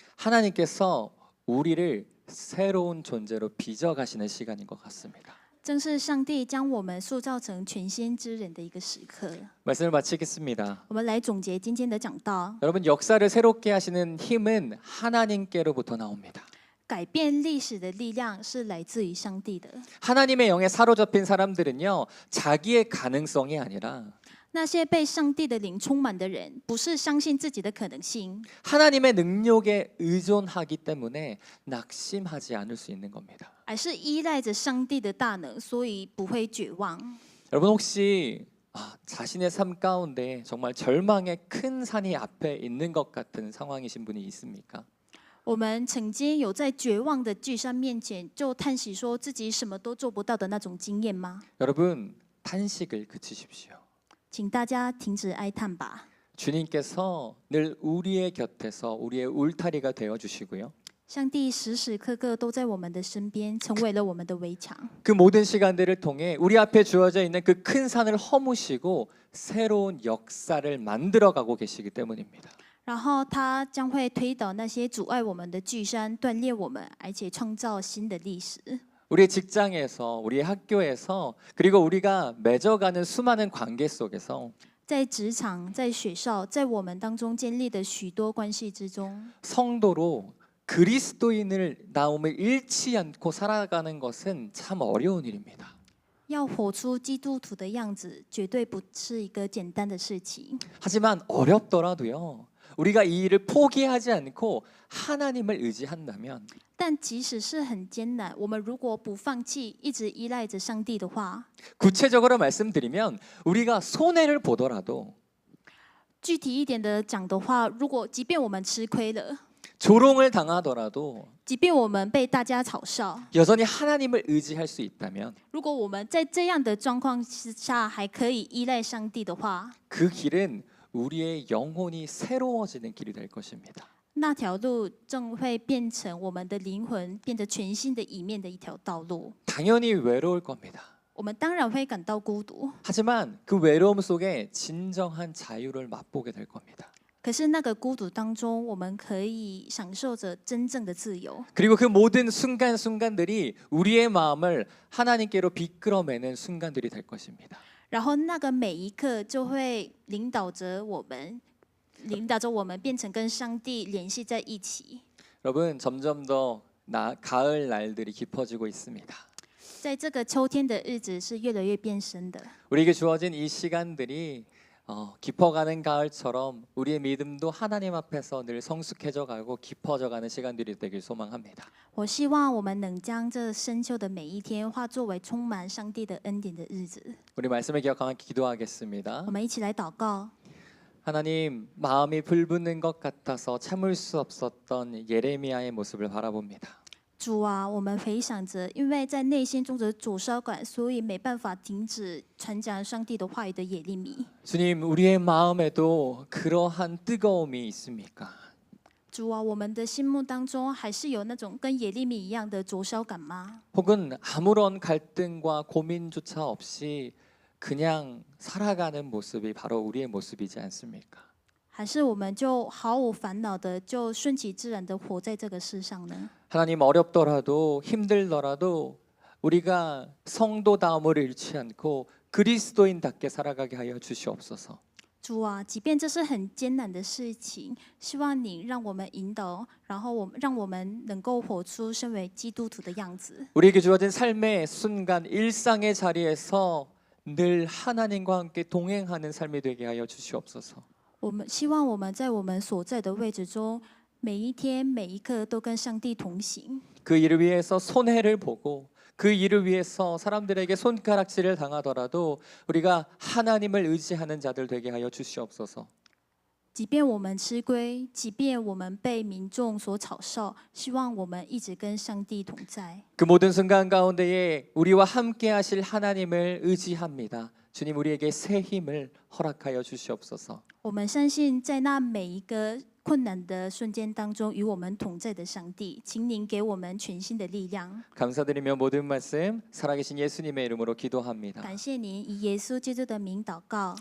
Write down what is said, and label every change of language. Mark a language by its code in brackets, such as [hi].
[ko] 하나님께서 우리를 새로운 존재로 빚어가시는 시간인 것 같습니다. [zh] 正是上帝将我们塑造成全新之人的一个时刻。 [ko] 말씀을 마치겠습니다. [zh] 我们来总结今天的讲道。 [ko] 여러분, 역사를 새롭게 하시는 힘은 하나님께로부터 나옵니다. [zh] 改变历史的力量是来自于上帝的。 [ko] 하나님의 영에 사로잡힌 사람들은요, 자기의 가능성이 아니라 [zh] 那些被上帝的灵充满的人，不是相信自己的可能性， [ko] 하나님의 능력에 의존하기 때문에 낙심하지 않을 수 있는 겁니다. [zh] 而是依赖着上帝的大能，所以不会绝望。 [ko] 여러분, 혹시 자신의 삶 가운데 정말 절망의 큰 산이 앞에 있는 것 같은 상황이신 분이 있습니까? [zh] 我们曾经有在绝望的巨山面前，就叹息说自己什么都做不到的那种经验吗？ [ko] 여러분, 탄식을 그치십시오. [zh] 请大家停止哀叹吧。 [ko] 주님께서 늘 우리의 곁에서 우리의 울타리가 되어 주시고요. [zh] 上帝时时刻刻都在我们的身边，成为了我们的围墙。 [ko] 그 모든 시간들을 통해 우리 앞에 주어져 있는 그 큰 산을 허무시고 새로운 역사를 만들어가고 계시기 때문입니다. [zh] 然后他将会推倒那些阻碍我们的巨山，锻炼我们，而且创造新的历史。 [ko] 우리의 직장에서, 우리의 학교에서, 그리고 우리가 맺어가는 수많은 관계 속에서 [zh] 在职场、在学校、在我们当中建立的许多关系之中， [ko] 성도로 그리스도인을 나옴을 잃지 않고 살아가는 것은 참 어려운 일입니다. [zh] 要活出基督徒的样子，绝对不是一个简单的事情。 [ko] 하지만 어렵더라도요, 우리가 이 일을 포기하지 않고 하나님을 의지한다면 [zh] 但即使是很艰难，我们如果不放弃，一直依赖着上帝的话， [ko] 구체적으로 말씀드리면 우리가 손해를 보더라도 [zh] 具体一点的讲的话，如果即便我们吃亏了， [ko] 조롱을 당하더라도 [zh] 即便我们被大家嘲笑， [ko] 여전히 하나님을 의지할 수 있다면 [zh] 如果我们在这样的状况之下还可以依赖上帝的话， [ko] 그 길은 우리의 영혼이 새로워지는 길이 될 것입니다. [zh] 那条路正会变成我们的灵魂变得全新的一面的一条道路。 [ko] 당연히 외로울 겁니다. [zh] 我们当然会感到孤独， [ko] 하지만 그 외로움 속에 진정한 자유를 맛보게 될 겁니다. [zh] 可是那个孤独当中，我们可以享受着真正的自由。 [ko] 그리고 그 모든 순간순간들이 우리의 마음을 하나님께로 비끌어매는 순간들이 될 것입니다. [zh] 然后那个每一刻就会领导着我们变成跟上帝联系在一起。 [ko] 여러분 점점 더 가을 날들이 깊어지고 있습니다. [zh] 在这个秋天的日子是越来越变深的。 [ko] 우리에게 주어진 이 시간들이 깊어가는 가을처럼 우리의 믿음도 하나님 앞에서 늘 성숙해져 가고 깊어져 가는 시간들이 되길 소망합니다. [zh] 我希望我们能将这深秋的每一天化作为充满上帝的恩典的日子。 [ko] 우리 말씀을 기억하며 기도하겠습니다. [zh] 我们一起来祷告。 [ko] 하나님, 마음이 불붙는 것 같아서 참을 수 없었던 예레미야의 모습을 바라봅니다. [zh] 主啊，我们回想着，因为在内心中的灼烧感，所以没办法停止传讲上帝的话语的耶利米。 [ko] 주님, 우리의 마음에도 그러한 뜨거움이 있습니까? [zh] 主啊，我们的心目当中还是有那种跟耶利米一样的灼烧感吗？ [ko] 혹은 아무런 갈등과 고민조차 없이 그냥 살아가는 모습이 바로 우리의 모습이지 않습니까? [zh] 还是我们就毫无烦恼的，就顺其自然的活在这个世上呢？ [ko] 하나님, 어렵더라도 힘들더라도 우리가 성도다움을 잃지 않고 그리스도인답게 살아가게 하여 주시옵소서. [zh] 主啊，即便这是很艰难的事情，希望你让我们引导，然后让我们能够活出身为基督徒的样子。 [ko] 우리에게 주어진 삶의 순간, 일상의 자리에서 늘 하나님과 함께 동행하는 삶이 되게 하여 주시옵소서. [zh] 我们希望我们在我们所在的位置中，每一天每一刻都跟上帝同行。 [ko] 그 일을 위해서 손해를 보고 그 일을 위해서 사람들에게 손가락질을 당하더라도 우리가 하나님을 의지하는 자들 되게 하여 주시옵소서. [zh] 即便我们吃亏，即便我们被民众所嘲笑，希望我们一直跟上帝同在。 [ko] 그 모든 순간 가운데에 우리와 함께 하실 하나님을 의지합니다. 주님, 우리에게 새 힘을 허락하여 주시옵소서. [zh] 我们相信，在那每一个困难的瞬间当中，与我们同在的上帝，请您给我们全新的力量。 [ko] 감사드리며 모든 말씀 살아계신 예수님의 이름으로 기도합니다. [zh] 感谢您，以耶稣基督的名祷告。